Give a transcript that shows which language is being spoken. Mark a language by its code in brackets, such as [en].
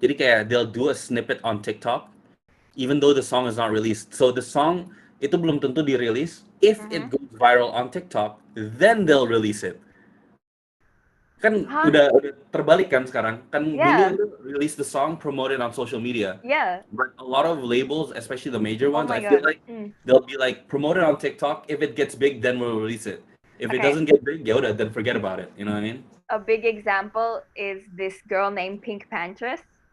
[id] Jadi kayak [en] they'll do a snippet on TikTok even though the song is not released. So the song [id] itu belum tentu dirilis. [en] If it goes viral on TikTok, then they'll release it. [id] Kan udah terbalik kan sekarang. Kan dulu itu [en] release the song, promote it on social media. But a lot of labels, especially the major ones, I feel like they'll be like promote it on TikTok. If it gets big, then we'll release it. If it doesn't get big, then forget about it. You know what I mean? A big example is this girl named Pink Panthers.